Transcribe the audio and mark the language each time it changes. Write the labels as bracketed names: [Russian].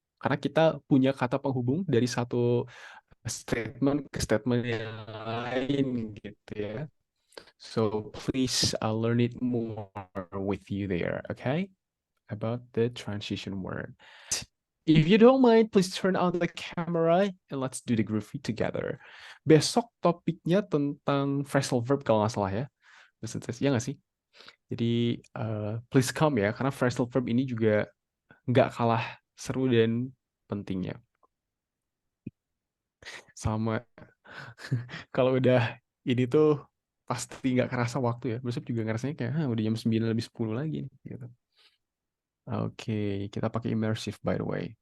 [Indonesian] Karena kita punya kata penghubung dari satu statement ke statement yang lain gitu ya. [English] So please learn it more with you there, okay? About the transition word. If you don't mind, please turn on the camera and let's do the groovy together. [Indonesian] Besok topiknya tentang phrasal verb kalau nggak salah ya. Ya nggak sih? Jadi [English] please come [Indonesian] ya, karena phrasal verb ini juga nggak kalah seru dan pentingnya. Sama kalau udah ini tuh pasti nggak kerasa waktu ya. Besok juga ngerasanya kayak udah jam 9 lebih 10 lagi nih. Gitu. Oke, kita pakai immersive by the way.